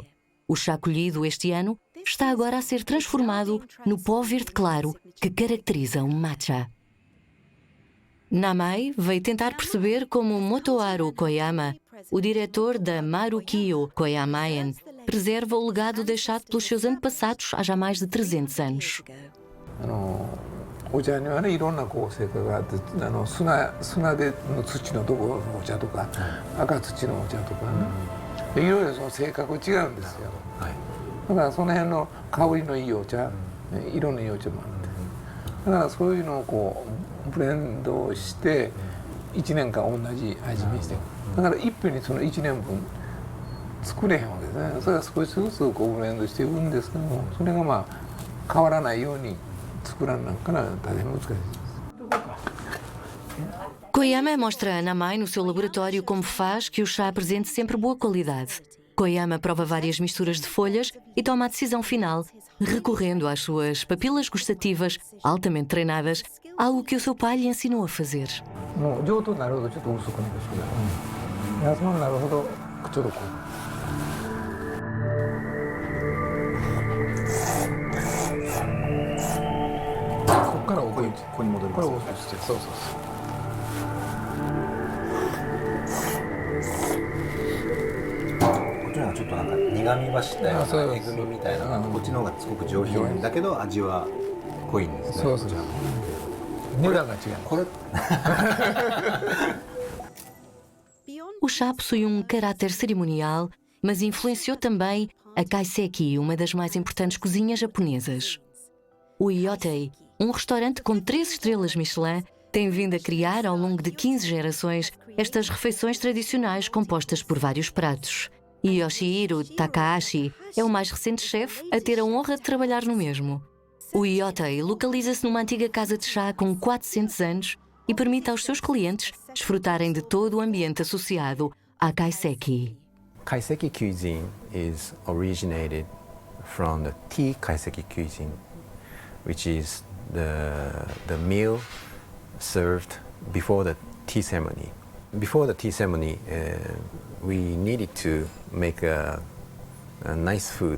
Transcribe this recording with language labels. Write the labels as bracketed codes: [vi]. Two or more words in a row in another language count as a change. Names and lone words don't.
[pt] O chá colhido este ano está agora a ser transformado no pó verde claro que caracteriza o matcha. Namae veio tentar perceber como Motoharu Koyama, o diretor da Marukiyo Koyamayan, preserva o legado deixado pelos seus antepassados há já mais de 300 anos. [ja] お茶にはね、いろんなこう成果があって、砂での土のところのお茶とか、赤土のお茶とかね、いろいろその性格違うんですよ。だからその辺の香りのいいお茶、色のいいお茶もあって、だからそういうのをこうブレンドして1年間同じ味にして、だから一品にその1年分作れへんわけですね。それは少しずつこうブレンドしていくんですけども、それがまあ変わらないように作らなきゃ大変難しいです。 [pt] Koyama mostra a Namae no seu laboratório como faz que o chá apresente sempre boa qualidade. Koyama prova várias misturas de folhas e toma a decisão final, recorrendo às suas papilas gustativas altamente treinadas, algo que o seu pai lhe ensinou a fazer. [ja] もう上等になるほどちょっと薄くなるし、安物になるほどちょっとこう。ここから奥にここに戻ります。これを押して、そうそうそう。こっちの方がちょっとなんか苦みはしたようなえぐみみたいな、こっちの方がすごく上品だけど味は濃いんですね。そうそうそう。値段が違う。これ [pt] O chá possui caráter cerimonial, mas influenciou também a kaiseki, uma das mais importantes cozinhas japonesas. O Iotei, restaurante com 3 estrelas Michelin, tem vindo a criar, ao longo de 15 gerações, estas refeições tradicionais compostas por vários pratos. E Yoshihiro Takahashi é o mais recente chefe a ter a honra de trabalhar no mesmo. O Iotei localiza-se numa antiga casa de chá com 400 anos e permite aos seus clientes desfrutarem de todo o ambiente associado à kaiseki. [en] Kaiseki cuisine is originated from the tea kaiseki cuisine, which is the meal served before the tea ceremony. Before the tea ceremony, we needed to make a nice food.